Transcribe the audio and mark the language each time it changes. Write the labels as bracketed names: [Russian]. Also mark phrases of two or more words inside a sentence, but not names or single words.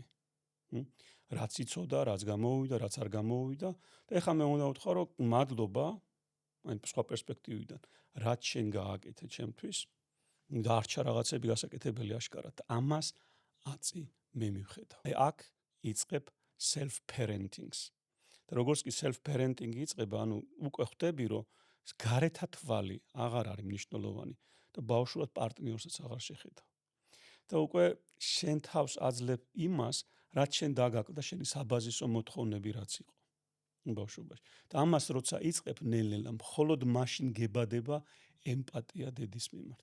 [Georgian] რაც იცოდა, რაც გამოუვიდა, რაც არ გამოუვიდა და ეხლა მე უნდა ვთქვა რომ მადლობა, აი სხვა პერსპექტივიდან, რაც შენ გააკეთე ჩემთვის, დარჩა რაღაცები გასაკეთებელი აშკარად და ამას აწი მე მივხედავ. აი აქ იწყებ [English] self parenting- [Georgian] ს. და როგორც კი [English] self parenting [Georgian] იწყება, ანუ უკვე ხვდები რომ გარეთა თვალი აღარ არის მნიშვნელოვანი და ბავშვად პარტნიორსაც აღარ შეხედავ. და უკვე შენ თავს აძლევ იმას, რაც შენ დაგაკვდა შენი საბაზისო მოთხოვნები რაც იყო ბავშვობაში. და ამას როცა იწყებ ნელ-ნელა, მხოლოდ მაშინ გებადება ემპათია დედის მიმართ.